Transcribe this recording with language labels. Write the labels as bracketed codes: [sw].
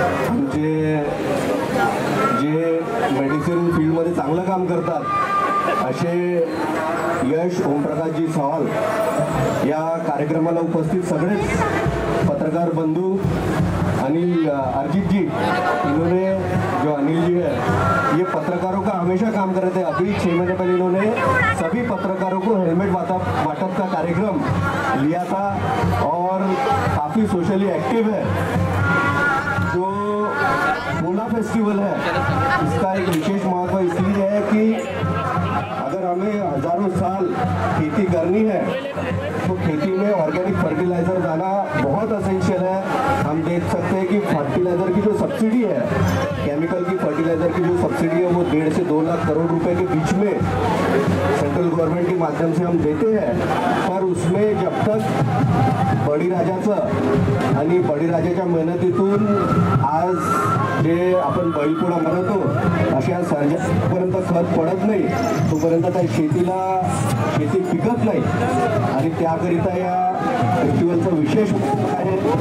[mr] आमचे जे मेडिसिन फील्डमध्ये चांगलं काम करतात असे यश ओमप्रकाशजी सवाल, या कार्यक्रमाला उपस्थित सगळेच पत्रकार बंधू, अनिल अर्जित जी, [hi] इन्होंने जो अनिल जी है ये पत्रकारों का हमेशा काम कर रहे थे. अभी 6 महीने पहले इन्होंने सभी पत्रकारों को हेलमेट वाटप का कार्यक्रम लिया था और काफ़ी सोशली एक्टिव है. जो पोला फेस्टिवल है इसका एक विशेष महत्व इसलिए है कि अगर हमें हजारों साल खेती करनी है तो खेती में ऑर्गेनिक फर्टिलाइजर जाना बहुत असेंशियल है. हम देख सकते हैं कि फर्टिलाइजर की जो सब्सिडी है, केमिकल की फर्टिलाइजर की जो सब्सिडी है वो 1.5 से 2 लाख करोड़ रुपए के बीच में सेंट्रल गवर्नमेंट के माध्यम से हम देते हैं. पर उसमें [mr] जब तक बळीराजाचं आणि बळीराजाच्या मेहनतीतून आज जे आपण बैलपोळा म्हणतो अशा सर्जापर्यंत खत पडत नाही तोपर्यंत त्या शेती पिकत नाही आणि त्याकरिता या फेस्टिवलचं विशेष आहे.